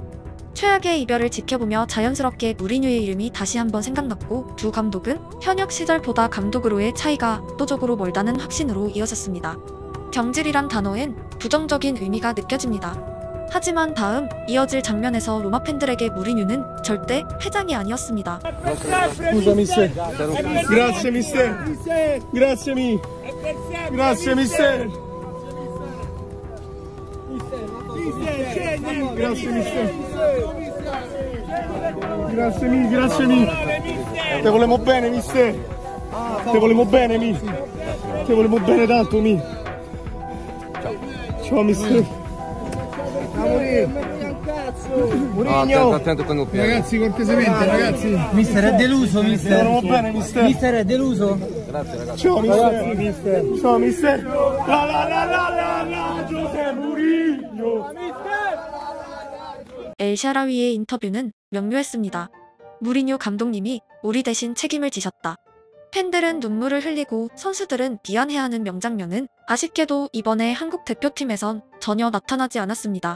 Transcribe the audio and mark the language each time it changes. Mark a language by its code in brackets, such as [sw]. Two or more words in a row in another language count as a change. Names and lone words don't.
[ko] 최악의 이별을 지켜보며 자연스럽게 무리뉴의 이름이 다시 한번 생각났고 두 감독은 현역 시절보다 감독으로의 차이가 압도적으로 멀다는 확신으로 이어졌습니다. 경질이란 단어엔 부정적인 의미가 느껴집니다. 하지만 다음 이어질 장면에서 로마 팬들에게 무리뉴는 절대 회장이 아니었습니다. [it] Scusa mister. Grazie mister. Grazie mi. Grazie mister. Grazie mister. Grazie mi. Te volemo bene mister. Te volemo bene mi. Te volemo bene tanto mi. Ciao mister. Mourinho. Attento con il piede. Ragazzi, cortesemente, ragazzi. Mister è deluso, mister. Stiamo bene, mister. Mister è deluso. Grazie ragazzi. Ciao, mister. Ciao, mister. La, José Mourinho. [ko] 엘 샤라위의 인터뷰는 명료했습니다. 무리뉴 감독님이 우리 대신 책임을 지셨다. 팬들은 눈물을 흘리고 선수들은 미안해하는 명장면은 아쉽게도 이번에 한국 대표팀에선 전혀 나타나지 않았습니다.